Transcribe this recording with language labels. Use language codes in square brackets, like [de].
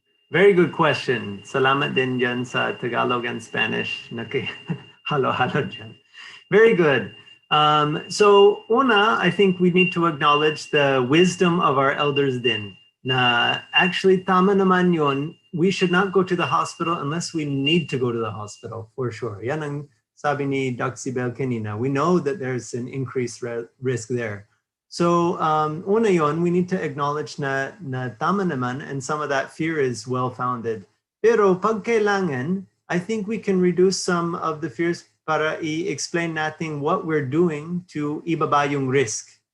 [en] Very good question. [tl] Salamat din dyan sa Tagalog and Spanish. Halo-halo dyan. [en] Very good. [tl] So una, [en] I think we need to acknowledge the wisdom of our elders din. [tl] Na actually tama naman yun, [en] we should not go to the hospital unless we need to go to the hospital, for sure. [tl] Yan ang sabi ni Doc Sibel kanina. [en] We know that there's an increased risk there. [tl] So una yon, [en] we need to acknowledge [tl] na tama naman, [en] and some of that fear is well-founded. [tl] Pero pag kailangan, [en] I think we can reduce some of the fears [tl] para i-explain natin [en] what we're doing to [tl] ibaba yung [en] risk.